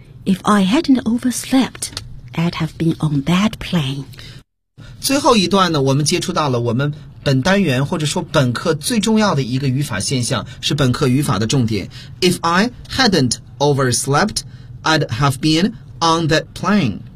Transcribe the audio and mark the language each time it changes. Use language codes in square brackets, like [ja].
[en] If I hadn't overslept, I'd have been on that plane. [zh] 最后一段呢，我们接触到了我们本单元或者说本课最重要的一个语法现象，是本课语法的重点。 [en] If I hadn't overslept, I'd have beenOn that plane.